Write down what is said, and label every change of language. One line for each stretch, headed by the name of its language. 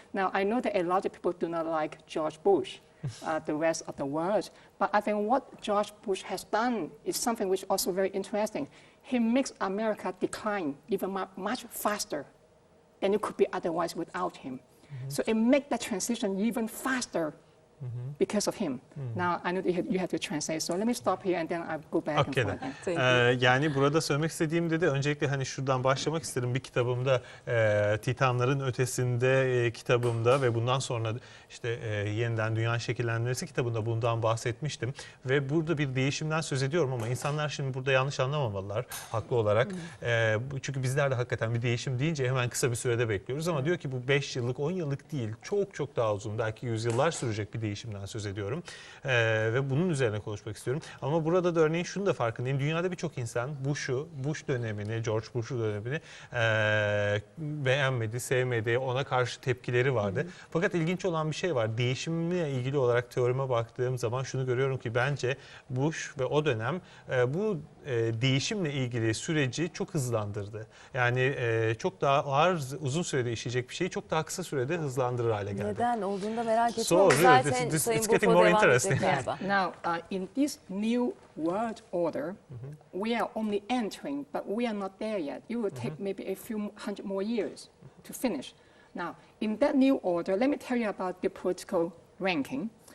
English: Now, I know that a lot of people do not like George Bush, the rest of the world, but I think what George Bush has done is something which is also very interesting. He makes America decline even much faster than it could be otherwise without him. So it makes the transition even faster because of him. Now, I know that you have to translate, so let me stop here and then I'll go back and forth.
Turkish: Yani burada söylemek istediğim de öncelikle hani şuradan başlamak isterim. Bir kitabımda Titanların Ötesinde kitabımda ve bundan sonra işte yeniden dünya şekillendirmesi kitabında bundan bahsetmiştim. Ve burada bir değişimden söz ediyorum ama insanlar şimdi burada yanlış anlamamalılar haklı olarak. Çünkü bizler de hakikaten bir değişim deyince hemen kısa bir sürede bekliyoruz ama diyor ki bu 5 yıllık 10 yıllık değil, çok daha uzun, belki yüzyıllar sürecek bir değişimden söz ediyorum. Ve bunun üzerine konuşmak istiyorum. Ama burada da örneğin şunu da farkındayım. Dünyada birçok insan Bush dönemini, George Bush dönemini beğenmedi, sevmedi, ona karşı tepkileri vardı. Fakat ilginç olan bir şey var. Değişimle ilgili olarak teorime baktığım zaman şunu görüyorum ki bence Bush ve o dönem bu değişimle ilgili süreci çok hızlandırdı. Yani çok daha ağır, uzun sürede işleyecek bir şeyi çok daha kısa sürede hızlandırır hale geldi. Neden olduğunu da merak ettim.
English: So really, it's getting more interesting. Now, in this new world order, we are only entering, but we are not there yet. It will take maybe a few hundred more years to finish. Now, in that new order, let me tell you about the political ranking.